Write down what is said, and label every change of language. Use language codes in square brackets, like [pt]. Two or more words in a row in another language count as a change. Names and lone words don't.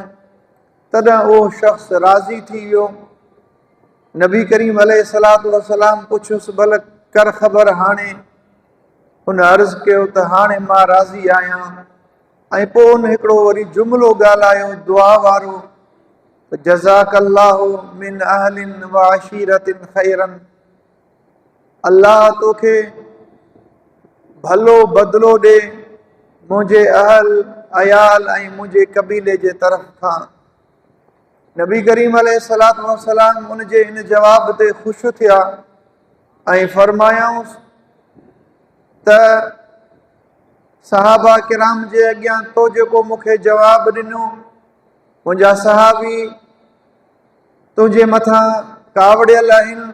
[sd] तॾहिं उहो शख़्स राज़ी थी वियो। नबी करीम [ar] عليه الصلاة والسلام [sd] पुछियुसि भला कर ख़बर हाणे। हुन अर्ज़ु कयो त हाणे मां राज़ी आहियां। ऐं पोइ हुन हिकिड़ो वरी जुमिलो ॻाल्हायो दुआ वारो, [ar] جزاك الله من أهل وعشيرة خيرا. [sd] अल्लाह तोखे भलो बदिलो ॾे मुंहिंजे अहल अयाल ऐं मुंहिंजे कबीले जे तरफ़ खां। नबी करीम [ar] عليه الصلاة والسلام [sd] उनजे इन जवाब ते ख़ुशि थिया ऐं फरमायाऊंसि त सहाबा किराम जे अॻियां तो जेको मूंखे जवाबु ॾिनो, मुंहिंजा सहाबी तुंहिंजे मथां कावड़ियल आहिनि।